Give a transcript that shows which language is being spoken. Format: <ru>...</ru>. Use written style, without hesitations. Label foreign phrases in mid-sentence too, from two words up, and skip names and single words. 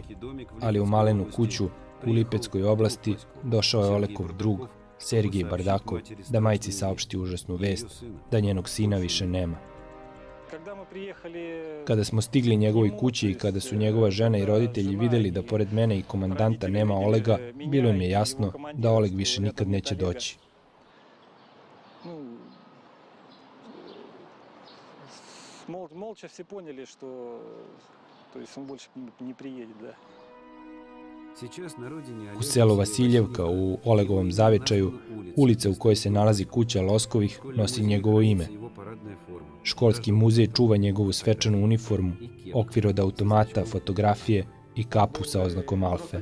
<sr>Ali u malenu kuću u Lipeckoj oblasti došao je Olegov drug, Sergij Bardakov, da majci saopšti užasnu vest da njenog sina više nema. Kada smo stigli njegovoj kući i kada su njegova žena i roditelji videli da pored mene i komandanta nema Olega, bilo im je jasno da Oleg više nikad neće doći.</sr> <ru>Молча все поняли, что он больше не приедет, да.</ru> <sr>U selu Vasiljevka, u Olegovom zavičaju, ulica u kojoj se nalazi kuća Loskovih nosi njegovo ime. Školski muzej čuva njegovu svečanu uniformu, okvir od automata, fotografije i kapu sa oznakom Alfe.</sr>